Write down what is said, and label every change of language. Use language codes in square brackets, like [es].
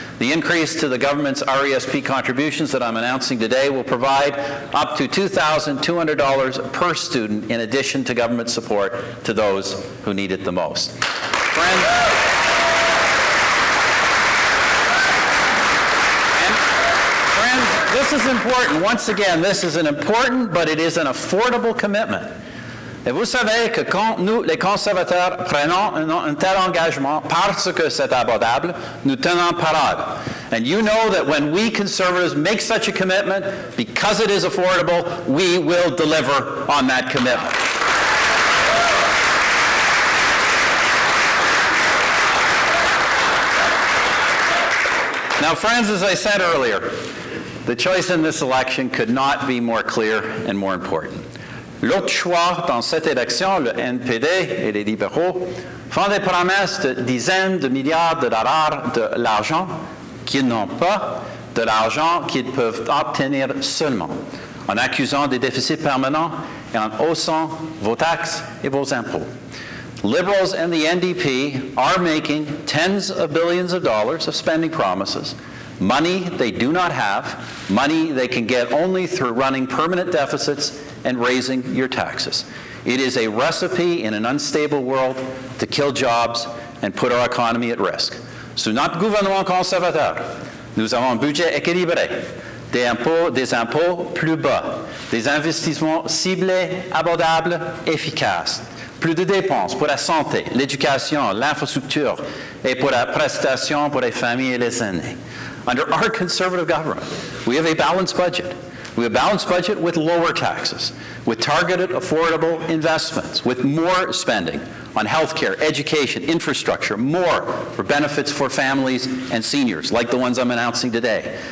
[en] The increase to the government's RESP contributions that I'm announcing today will provide up to $2,200 per student in addition to government support to those who need it the most. Friends, this is important. Once again, this is an important, but it is an affordable commitment. [fr] Et vous savez que quand nous, les conservateurs, prenons un tel engagement parce que c'est abordable, nous tenons parole. [en] And you know that when we conservatives make such a commitment, because it is affordable, we will deliver on that commitment. Now, friends, as I said earlier, the choice in this election could not be more clear and more important. [fr] L'autre choix dans cette élection, le NPD et les libéraux font des promesses de dizaines de milliards de dollars de l'argent qu'ils n'ont pas, de l'argent qu'ils peuvent obtenir seulement, en accusant des déficits permanents et en haussant vos taxes et vos impôts. [en] Liberals and the NDP are making tens of billions of dollars of spending promises, money they do not have, money they can get only through running permanent deficits and raising your taxes. It is a recipe in an unstable world to kill jobs and put our economy at risk. [fr] Sous notre gouvernement conservateur, nous avons un budget équilibré, des impôts plus bas, des investissements ciblés, abordables, efficaces, plus de dépenses pour la santé, l'éducation, l'infrastructure et pour la prestation pour les familles et les aînés. [en] Under our conservative government, we have a balanced budget. We have a balanced budget with lower taxes, with targeted, affordable investments, with more spending on health care, education, infrastructure, more for benefits for families and seniors, like the ones I'm announcing today.